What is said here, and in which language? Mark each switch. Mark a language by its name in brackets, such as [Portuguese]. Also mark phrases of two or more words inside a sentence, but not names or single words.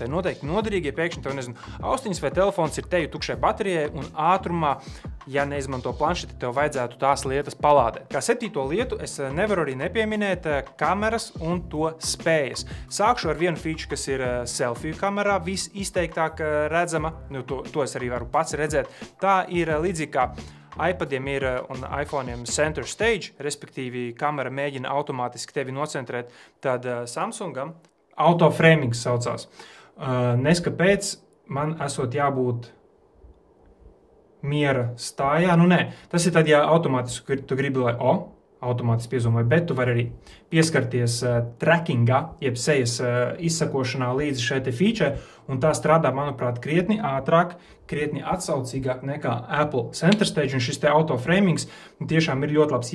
[Latvian] Noteikti noderīgi, ja pēkšņi tev, austiņas vai telefons ir teju tukšai baterijai un ātrumā, ja neizmanto planšeti, tev vajadzētu tās lietas palādēt. Kā septīto lietu es nevaru arī nepieminēt kameras un to spējas. Sākšu ar vienu feature, kas ir selfie kamerā visizteiktāk redzama, to es arī varu pats redzēt. Tā ir līdzīgi kā iPadiem ir un iPhoneiem center stage, respektīvi kamera mēģina automātiski tevi nocentrēt, tad Samsungam autoframings saucās. Neskapēc man esot jābūt miera stājā, tas ir tad, ja automātiski tu gribi, lai automātiski piezūmoja, bet tu vari arī pieskarties trackingā, jeb sejas izsakošanā līdzi šai te feature, un tā strādā, manuprāt, krietni ātrāk, krietni atsaucīgāk nekā Apple Center Stage, un šis te autoframings tiešām ir ļoti labs.